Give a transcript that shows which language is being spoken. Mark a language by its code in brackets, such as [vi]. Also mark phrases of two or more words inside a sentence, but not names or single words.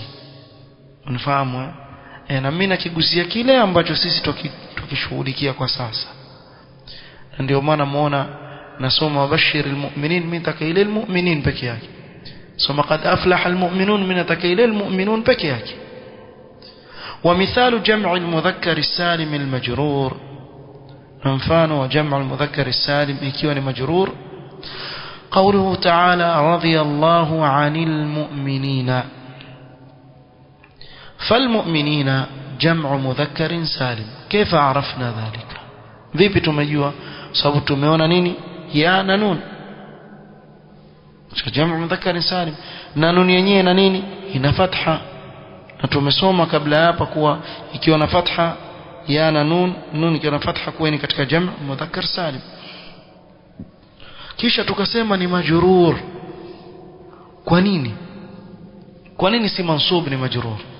[sw] Unafahamu na mimi nakigusia kile ambacho sisi tukishughulikia kwa sasa. Na ndio maana muona nasoma [ar] بشر المؤمنين, [sw] mimi takaile almu'minin peke yake. soma [ar] قد أفلح المؤمنون, [sw] mimi takaile almu'minun peke yake. [ar] ومثال جمع المذكر السالم المجرور، مفانه وجمع المذكر السالم [sw] ikiwa ni majrur [ar] قوله تعالى رضي الله عن المؤمنين. فالمؤمنين جمع مذكر سالم. كيف عرفنا ذلك؟ [sw] vipi tumejua؟ sababu tumeona nini ya na nun. [ar] جمع مذكر سالم [sw] na nun yenyewe na nini ina fatha, na tumesoma kabla hapa kuwa ikiwa na fatha ya na nun ikiwa na fatha kuwa ni katika [ar] جمع مذكر سالم. [sw] Kisha tukasema ni majrur. Kwa nini si mansub ni majrur?